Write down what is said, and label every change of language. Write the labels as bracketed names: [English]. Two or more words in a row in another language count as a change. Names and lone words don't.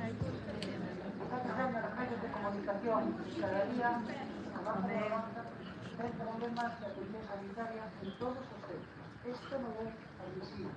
[Galician] está trazando os medios de comunicación cada día a comarca do Barbanza [Spanish] hay problemas de atención sanitaria en todos los centros. Esto no es admisible.